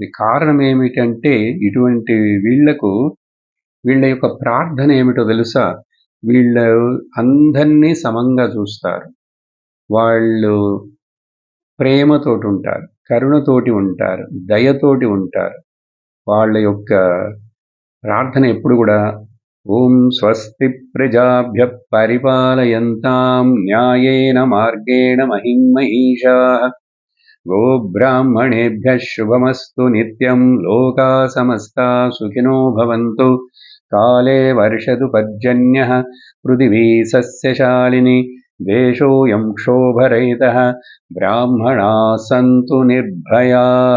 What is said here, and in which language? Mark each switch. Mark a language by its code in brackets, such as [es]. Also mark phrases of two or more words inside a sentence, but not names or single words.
[te] కారణం ఏమిటంటే ఇటువంటి వీళ్ళ యొక్క ప్రార్థన ఏమిటో తెలుసా? వీళ్ళు అందరినీ సమంగా చూస్తారు. వాళ్ళు ప్రేమతోటి ఉంటారు, కరుణతోటి ఉంటారు, దయతోటి ఉంటారు. వాళ్ళ యొక్క ప్రార్థన ఎప్పుడు కూడా [sa] ఓం స్వస్తి ప్రజాభ్య పరిపాలయంతాం న్యాయేన మార్గేణ మహిమహీషాః గోబ్రాహ్మణేభ్య శుభమస్తు నిత్యం లోకా సమస్తా సుఖినో భవంతు కాలే వర్షతు పర్జన్యః పృథివీ సస్యశాలిని దేశోయం క్షోభరహితః బ్రాహ్మణా సంతు నిర్భయాః.